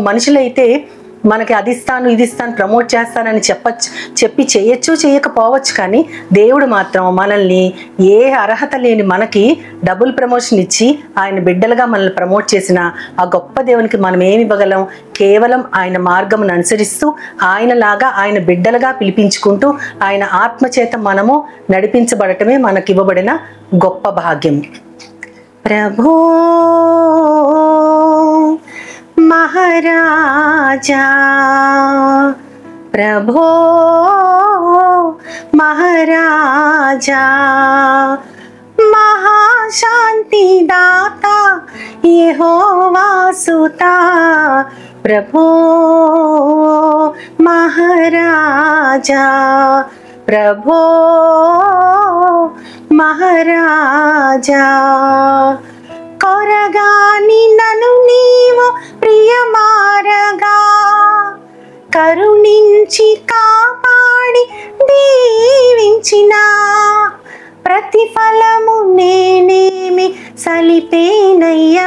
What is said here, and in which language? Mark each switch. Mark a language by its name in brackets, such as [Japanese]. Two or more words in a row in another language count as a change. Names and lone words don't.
[Telugu] మనుషులైతే మనకి అది ఇస్తాను ఇది ఇస్తాను ప్రమోట్ చేస్తానని చెప్పి చేయొచ్చు చేయకపోవచ్చు, కానీ దేవుడు మాత్రం మనల్ని ఏ అర్హత లేని మనకి డబుల్ ప్రమోషన్ ఇచ్చి ఆయన బిడ్డలుగా మనల్ని ప్రమోట్ చేసిన ఆ గొప్ప దేవునికి మనం ఏమి ఇవ్వగలం? కేవలం ఆయన మార్గమును అనుసరిస్తూ ఆయనలాగా ఆయన బిడ్డలుగా పిలిపించుకుంటూ ఆయన ఆత్మచేత మనము నడిపించబడటమే మనకి ఇవ్వబడిన గొప్ప భాగ్యం. ప్రభో మహారాజా ప్రభో మహారాజా మహాశాంతి దాతా యెహోవా సుతా ప్రభో మహారాజా, ప్రభో మహారాజా. కొరగాని నన్ను నీవు ప్రియమారగా, కరుణించి కాపాడి దీవించిన ప్రతిఫలము నేనేమి సలిపేనయ్యా.